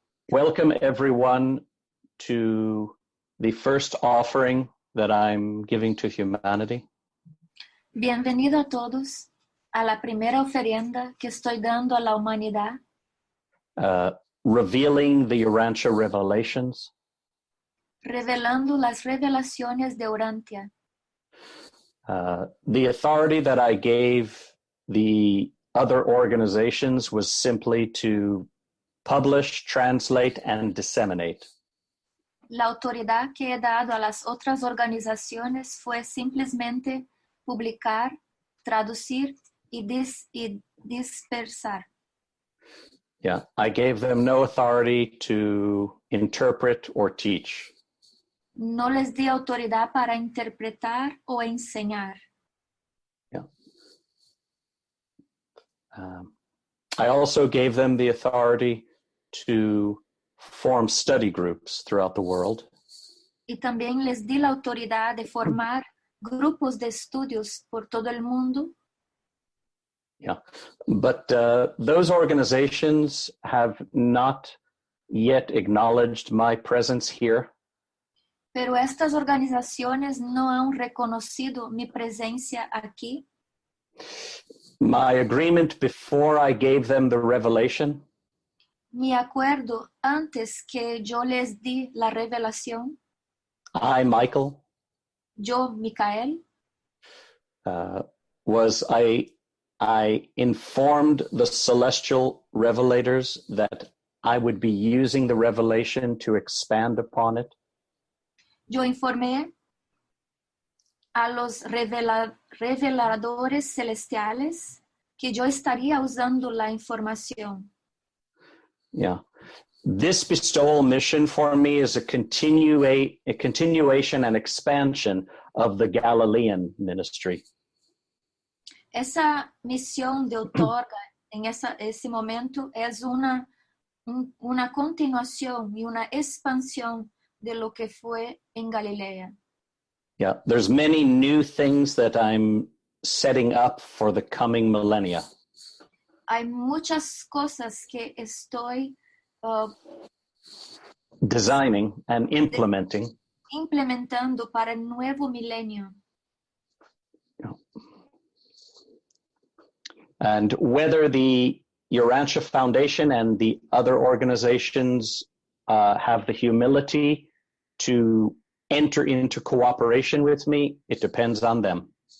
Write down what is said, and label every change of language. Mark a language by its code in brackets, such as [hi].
[en] Welcome everyone to the first offering that I'm giving to humanity. [es] Bienvenido a todos a la primera ofrenda que estoy dando a la humanidad, [en] Revealing the Urantia revelations. [es] revelando las revelaciones de Urantia. [en] The authority that I gave the other organizations was simply to publish, translate, and disseminate. [es] La autoridad que he dado a las otras organizaciones fue simplemente publicar, traducir y dispersar. [en] Yeah, I gave them no authority to interpret or teach. [es] No les di autoridad para interpretar o enseñar. [en] Yeah. I also gave them the authority to form study groups throughout the world. [es] Y también les di la autoridad de formar grupos de estudios por todo el mundo. [en] Yeah, but those organizations have not yet acknowledged my presence here. [es] Pero estas organizaciones no han reconocido mi presencia aquí. [en] My agreement before I gave them the revelation [es] Mi acuerdo antes que yo les di la revelación, [en] I, Michael, [es] yo, Micael, [en] was I informed the celestial revelators that I would be using the revelation to expand upon it. [es] yo informé a los reveladores celestiales que yo estaría usando la información. [en] Yeah. This bestowal mission for me is a continuation and expansion of the Galilean ministry. [es] Esa misión de otorga en ese momento es una continuación y una expansión de lo que fue en Galilea. [en] Yeah, there's many new things that I'm setting up for the coming millennia. [es] Hay muchas cosas que estoy [en] Designing and implementing. [es] implementando para el nuevo milenio. [en] And whether the Urantia Foundation and the other organizations have the humility to enter into cooperation with me, it depends on them.